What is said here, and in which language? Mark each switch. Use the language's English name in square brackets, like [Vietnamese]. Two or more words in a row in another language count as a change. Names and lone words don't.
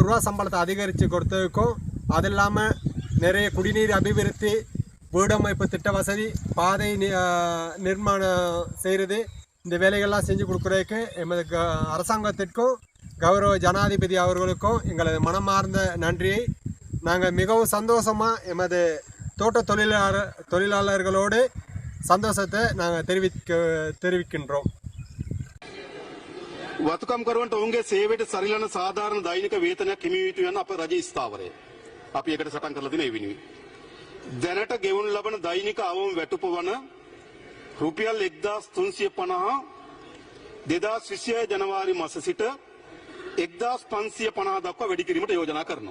[Tamil] ரூபா சம்பளத்தை அதிகரித்து கொடுத்ததுக்கும் அது இல்லாமல் நிறைய குடிநீர் அபிவிருத்தி வீடமைப்பு திட்ட வசதி பாதை நிர்மாணம் செய்கிறது இந்த வேலைகள்லாம் செஞ்சு கொடுக்குறதுக்கு எமது அரசாங்கத்திற்கும் கௌரவ ஜனாதிபதி அவர்களுக்கும் எங்களது மனமார்ந்த நன்றியை நாங்கள் மிகவும் சந்தோஷமாக எமது தோட்ட தொழிலாளர்களோடு சந்தோஷத்தை நாங்கள் தெரிவிக்கின்றோம். [Sinhala] වතුකම් කරුවන්ට ඔවුන්ගේ සේවයට සරිලන සාධාරණ දෛනික වේතනයක් හිමි වී යුතු යන අප රජයේ ස්ථාවරය. අපි ඒකට සටන් කරලා දෙන ඒ වෙනුවෙන්. දැනට ගෙවනු ලබන දෛනික අවම වැටුප වන රුපියල් 1350 2026 ජනවාරි මාස සිට 1550 දක්වා වැඩි කිරීමට යෝජනා කරනවා.